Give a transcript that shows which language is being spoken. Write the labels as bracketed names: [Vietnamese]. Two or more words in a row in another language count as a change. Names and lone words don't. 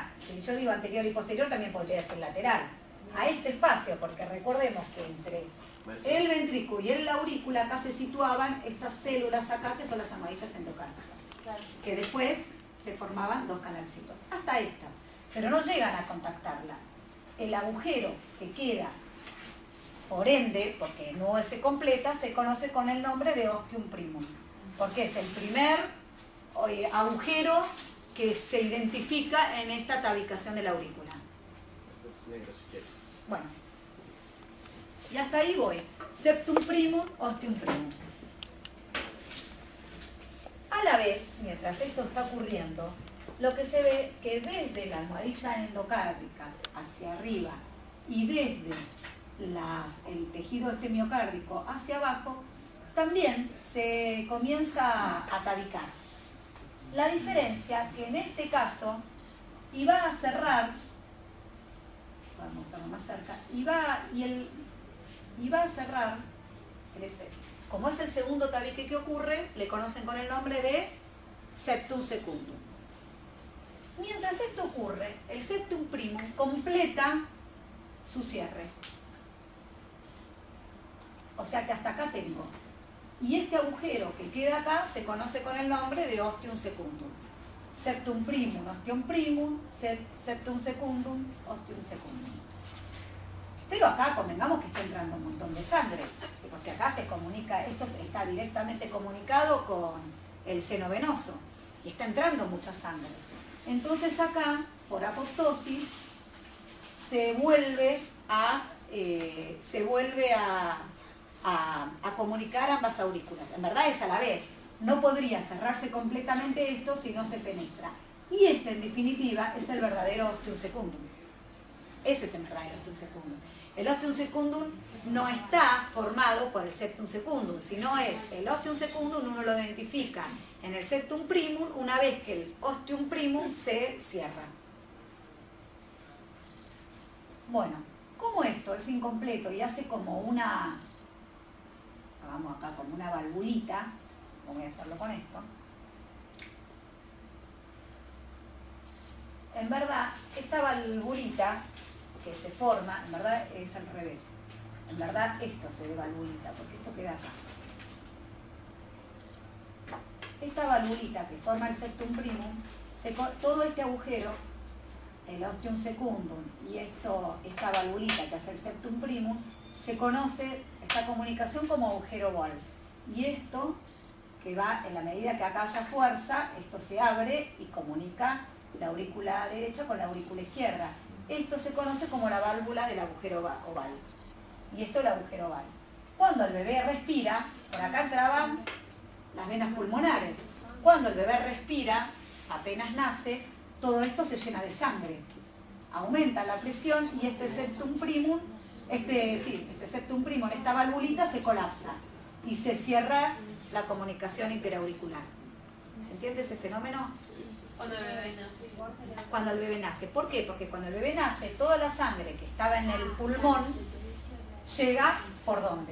[Spanish] Si yo digo anterior y posterior, también podría ser lateral. A este espacio, porque recordemos que entre el ventrículo y la aurícula acá se situaban estas células acá, que son las almohadillas endocárdicas. Claro. Que después se formaban dos canalcitos. Hasta estas. Pero no llegan a contactarla. El agujero que queda, por ende, porque no se completa, se conoce con el nombre de [Latin] ostium primum. [Spanish] Porque es el primer agujero que se identifica en esta tabicación de la aurícula. Esto es negro si quieres. Bueno, y hasta ahí voy. [Latin] Septum primum, ostium primum. [Spanish] A la vez, mientras esto está ocurriendo, lo que se ve que desde la almohadilla endocárdica hacia arriba y desde el tejido este miocárdico hacia abajo, también se comienza a tabicar. La diferencia que en este caso iba a cerrar, vamos a verlo más cerca, iba a cerrar, como es el segundo tabique que ocurre, le conocen con el nombre de [Latin] septum secundum. [Spanish] Mientras esto ocurre, el [Latin] septum primum [Spanish] completa su cierre. O sea que hasta acá tengo. Y este agujero que queda acá se conoce con el nombre de [Latin] ostium secundum. Septum primum, ostium primum, septum secundum, ostium secundum. [Spanish] Pero acá convengamos que está entrando un montón de sangre, porque acá se comunica, esto está directamente comunicado con el seno venoso, y está entrando mucha sangre. Entonces acá, por apoptosis, se vuelve a comunicar ambas aurículas. En verdad es a la vez. No podría cerrarse completamente esto si no se fenestra. Y este, en definitiva, es el verdadero [Latin] ostium secundum. [Spanish] Ese es el verdadero [Latin] ostium secundum. [Spanish] El [Latin] ostium secundum [Spanish] no está formado por el [Latin] septum secundum, [Spanish] sino es el [Latin] ostium secundum, [Spanish] uno lo identifica en el [Latin] septum primum [Spanish] una vez que el [Latin] ostium primum [Spanish] se cierra. Bueno, como esto es incompleto y hace como una, vamos acá, como una valvulita, voy a hacerlo con esto. En verdad, esta valvulita que se forma, en verdad es al revés. En verdad esto se ve valvulita, porque esto queda acá. Esta valvulita que forma el [Latin] septum primum, [Spanish] todo este agujero, el [Latin] ostium secundum [Spanish] y esta valvulita que hace el [Latin] septum primum, [Spanish] se conoce esta comunicación como agujero Ball. Y esto, que va en la medida que acá haya fuerza, esto se abre y comunica la aurícula derecha con la aurícula izquierda. Esto se conoce como la válvula del agujero oval. Y esto es el agujero oval. Cuando el bebé respira, por acá entraban las venas pulmonares. Cuando el bebé respira, apenas nace, todo esto se llena de sangre. Aumenta la presión y este [Latin] septum primum, [Spanish] este [Latin] septum primum, [Spanish] esta valvulita se colapsa y se cierra la comunicación interauricular. ¿Se entiende ese fenómeno? Cuando el bebé nace. Cuando el bebé nace. ¿Por qué? Porque cuando el bebé nace, toda la sangre que estaba en el pulmón llega, ¿por dónde?